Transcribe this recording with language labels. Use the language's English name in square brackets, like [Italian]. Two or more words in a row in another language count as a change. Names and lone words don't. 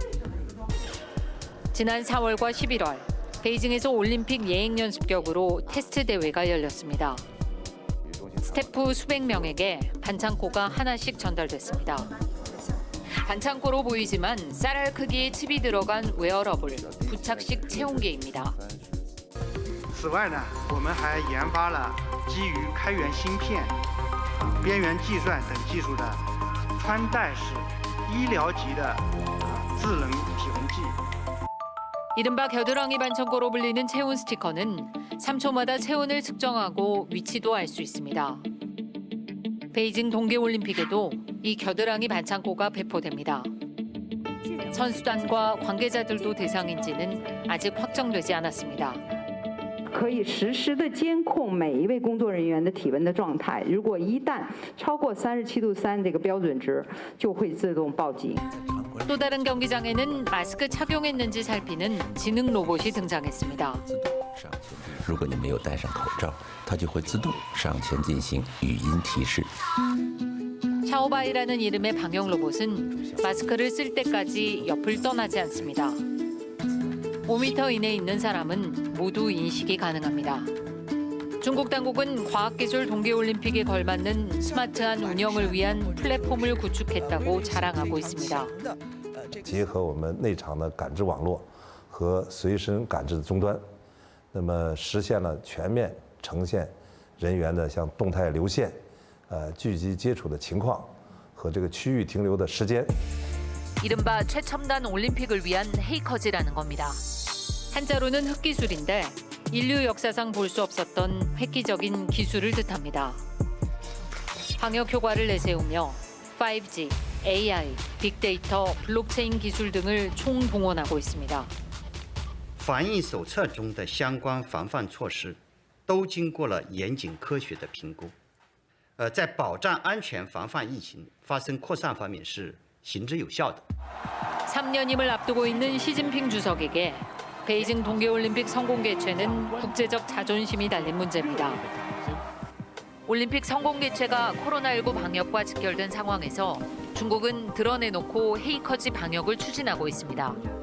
[Korean] 지난 4월과 11월, 베이징에서 올림픽 예행 연습격으로 테스트 대회가 열렸습니다. 스태프 수백 명에게 반창고가 하나씩 전달됐습니다. 반창고로 보이지만 쌀알 크기의 칩이 들어간 웨어러블, 부착식 체온계입니다. [Chinese] 此外呢，我们还研发了基于开源芯片、边缘计算等技术的穿戴式医疗级的智能体温计。 [Korean] 이른바 겨드랑이 반창고로 불리는 체온 스티커는 3초마다 체온을 측정하고 위치도 알 수 있습니다. 베이징 동계올림픽에도 이 겨드랑이 반창고가 배포됩니다. 선수단과 관계자들도 대상인지는 아직 확정되지 않았습니다. [Chinese] 可以实时的监控每一位工作人员的体温的状态，如果一旦超过37度3这个标准值，就会自动报警。 [Korean] 또 다른 경기장에는 마스크 착용했는지 살피는 지능 로봇이 등장했습니다. [Chinese] 如果你没有戴上口罩，它就会自动上前进行语音提示。 [Korean] 샤오바이라는 이름의 방역 로봇은 마스크를 쓸 때까지 옆을 떠나지 않습니다. 5m 이내에 있는 사람은 모두 인식이 가능합니다. 중국 당국은 과학기술 동계올림픽에 걸맞는 스마트한 운영을 위한 플랫폼을 구축했다고 자랑하고 있습니다. [Chinese] 结合我们内场的感知网络和随身感知的终端，那么实现了全面呈现人员的像动态流线、聚集接触的情况和这个区域停留的时间。 [Korean] 이른바 최첨단 올림픽을 위한 헤이커즈라는 겁니다. 한자로는 흑기술인데 인류 역사상 볼 수 없었던 획기적인 기술을 뜻합니다. 방역 효과를 내세우며 5G, AI, 빅데이터, 블록체인 기술 등을 총동원하고 있습니다. [Chinese] 防疫手册中的相关防范措施都经过了严谨科学的评估，在保障安全、防范疫情发生扩散方面是行之有效的。 [Korean] 3년임을 앞두고 있는 시진핑 주석에게 베이징 동계올림픽 성공 개최는 국제적 자존심이 달린 문제입니다. 올림픽 성공 개최가 코로나19 방역과 직결된 상황에서 중국은 드러내놓고 헤이커지 방역을 추진하고 있습니다.